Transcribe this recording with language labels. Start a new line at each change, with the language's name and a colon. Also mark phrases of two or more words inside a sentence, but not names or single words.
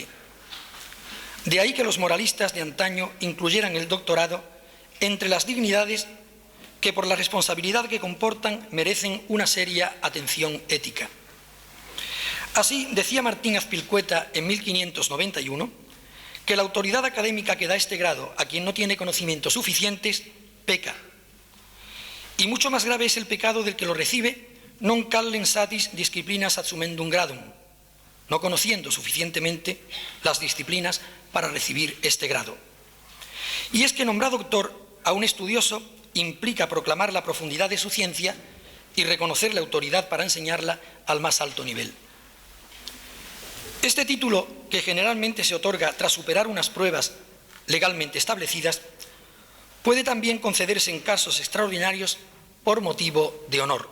Spanish: De ahí que los moralistas de antaño incluyeran el doctorado entre las dignidades que por la responsabilidad que comportan merecen una seria atención ética. Así decía Martín Azpilcueta en 1591 que la autoridad académica que da este grado a quien no tiene conocimientos suficientes peca. Y mucho más grave es el pecado del que lo recibe,
Latin: non callem satis disciplinas assumendum gradum,
Spanish: no conociendo suficientemente las disciplinas para recibir este grado. Y es que nombrar doctor a un estudioso implica proclamar la profundidad de su ciencia y reconocer la autoridad para enseñarla al más alto nivel. Este título, que generalmente se otorga tras superar unas pruebas legalmente establecidas, puede también concederse en casos extraordinarios por motivo de honor.